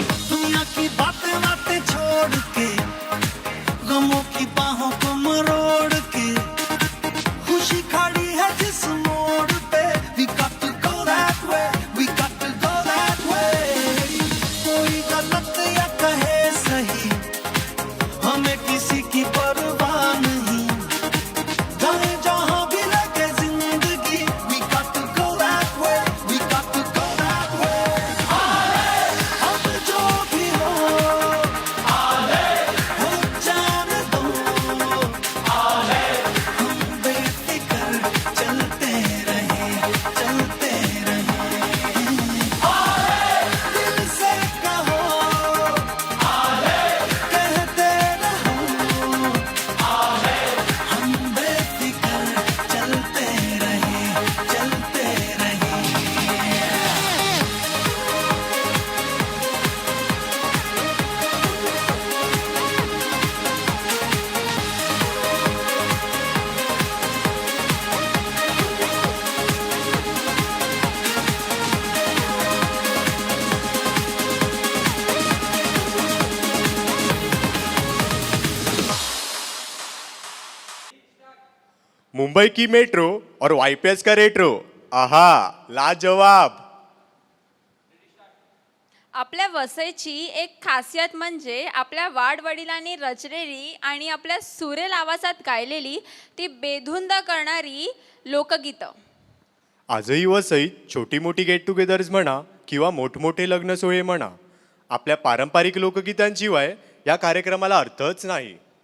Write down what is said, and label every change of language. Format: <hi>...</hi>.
<hi>दुनिया की बातें बातें छोड़ के, गमों की बाहों को मरोड़ के, खुशी खड़ी है जिस मोड़ पे,</hi> <en>we got to go that way, we got to go that way.</en> <hi>कोई गलत या कहे सही, हमें किसी की परवाह नहीं, जाए जहां भी लगे जिंदगी,</hi> <en>we got to go that way, we got to go that way.</en> <hi>अब जो भी हो, हो जाने दो, हम बेफिक्र चलते रहे, चलते रहे। दिल से कहो, कहते रहो, हम बेफिक्र चलते रहे, चलते रहे। मुंबई की मेट्रो और वाईपीएस का रेट्रो, आहा लाजवाब.</hi> <mr>आपल्या वसईची एक खासियत म्हणजे आपल्या वाडवडिलांनी रचलेली आणि आपल्या सुरेल आवाजात गायलेली ती बेधुंद करणारी लोकगीतं. आजही वसईत छोटी मोठी गेट टुगेदर्स म्हणा किंवा मोठमोठे लग्न सोहळे म्हणा, आपल्या पारंपरिक लोकगीतांशिवाय या कार्यक्रमाला अर्थच नाही.</mr>